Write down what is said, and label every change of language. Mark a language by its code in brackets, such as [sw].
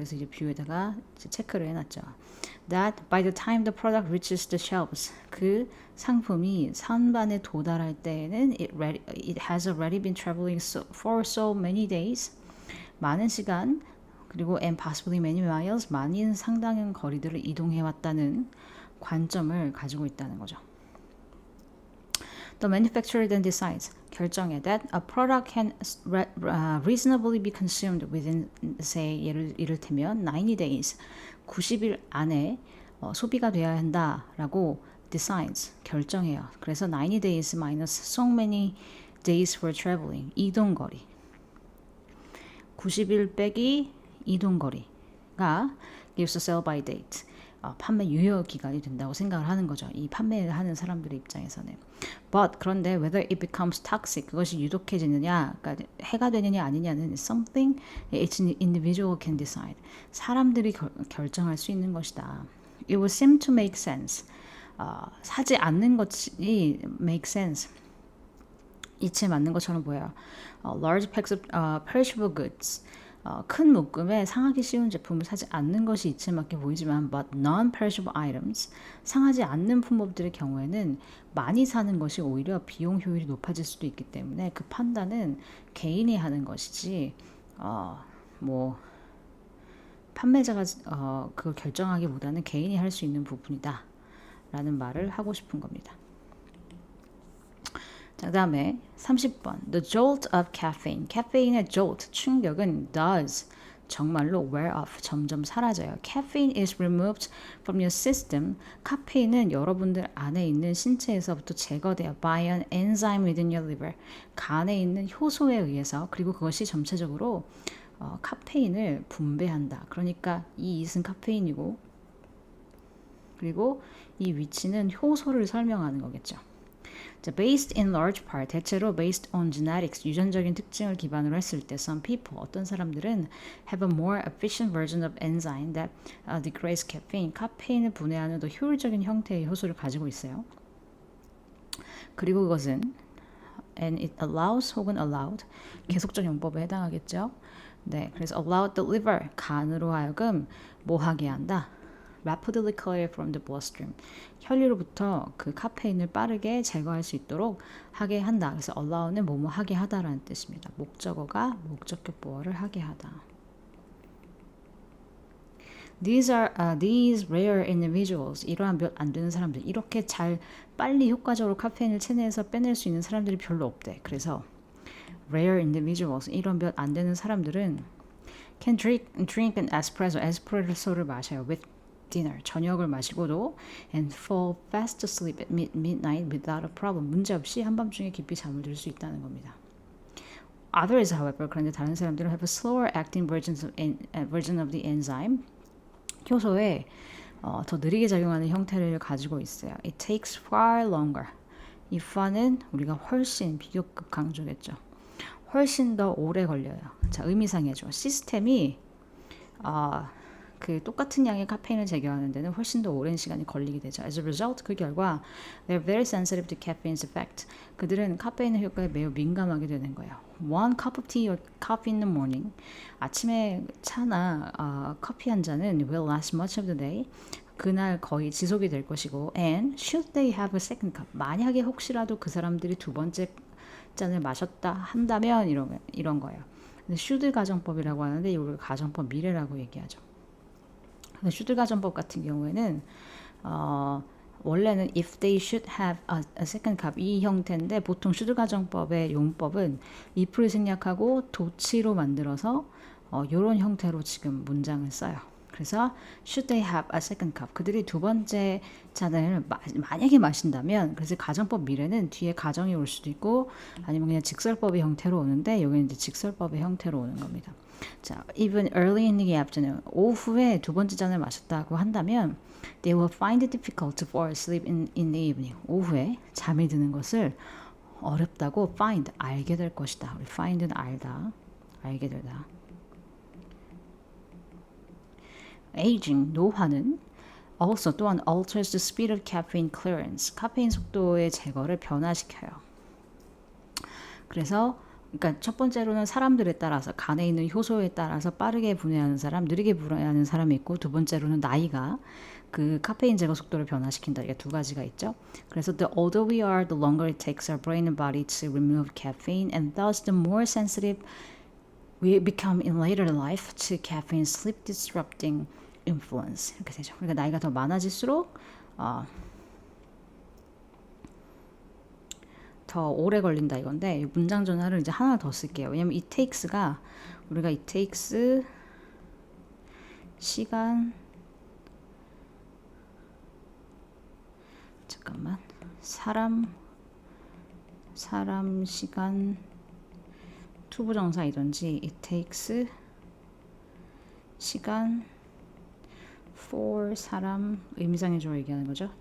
[ko] 그래서 이제 view에다가 체크를 해놨죠. [en] That by the time the product reaches the shelves, [ko] 그 상품이 선반에 도달할 때에는 [en] it has already been traveling for so many days, [ko] 많은 시간 그리고 [en] and possibly many miles, [ko] 많은 상당한 거리들을 이동해왔다는 관점을 가지고 있다는 거죠. [en] The manufacturer then decides, 결정해 that a product can reasonably be consumed within, say, 이를테면 90 days, [ko] 90일 안에 소비가 되어야 한다라고 [en] decides, [ko] 결정해요. [en] 그래서 90 days minus so many days for traveling, 이동거리. [ko] 90일 빼기 이동거리가 [en] gives a sell by date. [ko] 판매 유효 기간이 된다고 생각을 하는 거죠. 이 판매를 하는 사람들의 입장에서는. [en] But 그런데 whether it becomes toxic, [ko] 그것이 유독해지느냐, 그러니까 해가 되느냐 아니냐는 [en] something each individual can decide. [ko] 사람들이 결정할 수 있는 것이다. [en] It would seem to make sense. [ko] 사지 않는 것이 [en] make sense. [ko] 이치에 맞는 것처럼 보여요. [en] Large packs of perishable goods. [ko] 큰 묶음에 상하기 쉬운 제품을 사지 않는 것이 이치에 맞게 보이지만 [en] but non-perishable items, [ko] 상하지 않는 품목들의 경우에는 많이 사는 것이 오히려 비용 효율이 높아질 수도 있기 때문에 그 판단은 개인이 하는 것이지 판매자가 그걸 결정하기보다는 개인이 할 수 있는 부분이다 라는 말을 하고 싶은 겁니다. 자, 그 다음에 30번. [en] The jolt of caffeine. [ko] 카페인의 jolt, 충격은 does, 정말로 wear off, 점점 사라져요. [en] Caffeine is removed from your system. [ko] 카페인은 여러분들 안에 있는 신체에서부터 제거돼요. [en] By an enzyme within your liver. [ko] 간에 있는 효소에 의해서. 그리고 그것이 전체적으로 카페인을 분배한다. 그러니까 이 it은 카페인이고 그리고 이 위치는 효소를 설명하는 거겠죠. [en] 자, based in large part, 대체로 based on genetics, 유전적인 특징을 기반으로 했을 때 some people, 어떤 사람들은 have a more efficient version of enzyme that degrades caffeine, [ko] 카페인을 분해하는 더 효율적인 형태의 효소를 가지고 있어요. 그리고 그것은 and it allows 혹은 allowed, 계속적 용법에 해당하겠죠. 네, 그래서 allowed the liver, 간으로 하여금 뭐 하게 한다? [en] rapidly clear from the bloodstream. [ko] 혈류로부터 그 카페인을 빠르게 제거할 수 있도록 하게 한다. 그래서 allow는 뭐뭐 하게 하다라는 뜻입니다. 목적어가 목적격 보어를 하게 하다. [en] These rare individuals. [ko] 이러한 몇 안 되는 사람들. 이렇게 잘 빨리 효과적으로 카페인을 체내에서 빼낼 수 있는 사람들이 별로 없대. 그래서 rare individuals. 이런 몇 안 되는 사람들은 [en] can drink an espresso. [ko] 에스프레소를 마셔요. [en] with dinner, [ko] 저녁을 마시고도 [en] and fall fast asleep at midnight without a problem. [ko] 문제없이 한밤중에 깊이 잠을 들 수 있다는 겁니다. [en] Others, however, [ko] 그런데 다른 사람들은 [en] have a slower acting version of the enzyme. [ko] 효소에 더 느리게 작용하는 형태를 가지고 있어요. [en] It takes far longer. [ko] 이 far는 우리가 훨씬 비교급 강조겠죠. 훨씬 더 오래 걸려요. 자, 의미상해줘. 시스템이 그 똑같은 양의 카페인을 제거하는 데는 훨씬 더 오랜 시간이 걸리게 되죠. [en] As a result, [ko] 그 결과 [en] they're very sensitive to caffeine's effect. [ko] 그들은 카페인의 효과에 매우 민감하게 되는 거예요. [en] One cup of tea or coffee in the morning. [ko] 아침에 차나 커피 한 잔은 [en] will last much of the day. [ko] 그날 거의 지속이 될 것이고 [en] and should they have a second cup. [ko] 만약에 혹시라도 그 사람들이 두 번째 잔을 마셨다 한다면 이런 거예요. 근데 should 가정법이라고 하는데 이걸 가정법 미래라고 얘기하죠. 슈들 가정법 같은 경우에는 원래는 [en] if they should have a second cup [ko] 이 형태인데 보통 슈들 가정법의 용법은 if를 생략하고 도치로 만들어서 이런 형태로 지금 문장을 써요. 그래서 [en] should they have a second cup [ko] 그들이 두 번째 잔을 만약에 마신다면 그래서 가정법 미래는 뒤에 가정이 올 수도 있고 아니면 그냥 직설법의 형태로 오는데 여기는 이제 직설법의 형태로 오는 겁니다. [en] 자, even early in the afternoon, [ko] 오후에 두 번째 잔을 마셨다고 한다면 [en] they will find it difficult to fall asleep in the evening. [ko] 오후에 잠이 드는 것을 어렵다고 find, 알게 될 것이다. 우리 find는 알다, 알게 되다. [en] aging, 노화는 also 또한 alters the speed of caffeine clearance. [ko] 카페인 속도의 제거를 변화시켜요. 그래서 그러니까 첫 번째로는 사람들에 따라서 간에 있는 효소에 따라서 빠르게 분해하는 사람, 느리게 분해하는 사람이 있고 두 번째로는 나이가 그 카페인 제거 속도를 변화시킨다. 이게 두 가지가 있죠. [en] 그래서 the older we are, the longer it takes our brain and body to remove caffeine and thus the more sensitive we become in later life to caffeine's sleep disrupting influence. [ko] 이렇게 되죠. 그러니까 나이가 더 많아질수록 더 오래 걸린다 이건데 문장 전환을 이제 하나 더 쓸게요. 왜냐면 it takes가 우리가 it takes 시간 잠깐만 사람 시간 투부정사이든지 it takes 시간 for 사람 의미상의 주어 얘기하는 거죠.